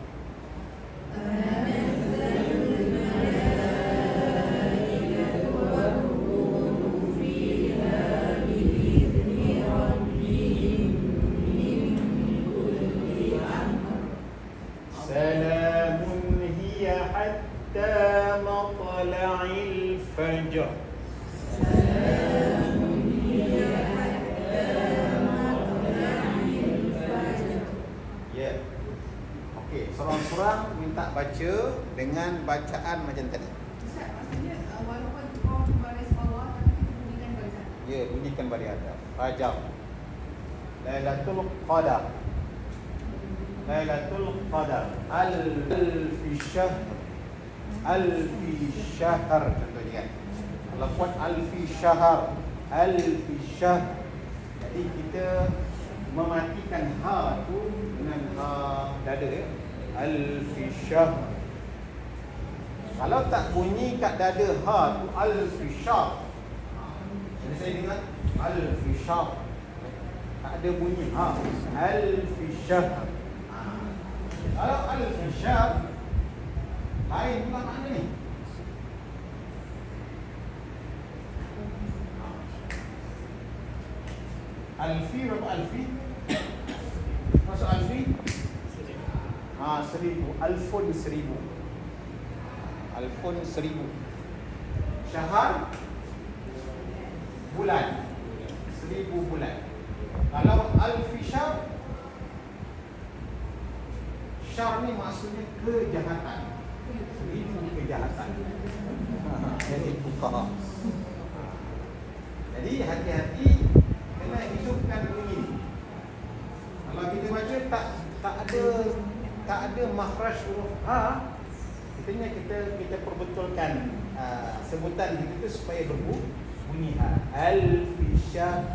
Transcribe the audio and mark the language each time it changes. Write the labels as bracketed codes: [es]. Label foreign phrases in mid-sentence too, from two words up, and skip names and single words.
[ar] تنزل الملائكة والروح فيها بإذن ربهم من كل أمر. سلام هي حتى مطلع الفجر. سلام هي حتى مطلع الفجر. [ms] Ya. Okey, seorang-seorang minta baca dengan bacaan macam tadi. Ustaz, maksudnya walaupun kau baris bawah tapi kita bunyikan baris atas. Ya, bunyikan baris atas. Fajar. Lailatul Qadar. [ar] ليلة القدر. ألف شهر. ألف شهر contohnya. [ms] Kalau kuat [ar] ألف شهر. ألف شهر. [ms] Jadi kita mematikan ha tu dengan ha dada ya. [ar] ألف شهر. [ms] Kalau tak bunyi kat dada ha tu [ar] ألف شهر. [ms] Jadi saya dengar [ar] ألف شهر. [ms] Tak ada bunyi ha. [ar] ألف شهر. [ms] Kalau [ar] ألف شهر [ms] lain pula makna ni. Alfi berapa alfi? Masuk alfi? Seribu. Alfun seribu. Alfun seribu. Syahr bulan. Seribu bulan. Kalau [ar] ألف شهر, [ms] syahr ni maksudnya kejahatan. Seribu kejahatan. Jadi buka. Jadi hati-hati kena hidupkan bunyi. Kalau kita baca tak ada makhraj huruf ha, kita perbetulkan sebutan kita tu supaya berbunyi ha.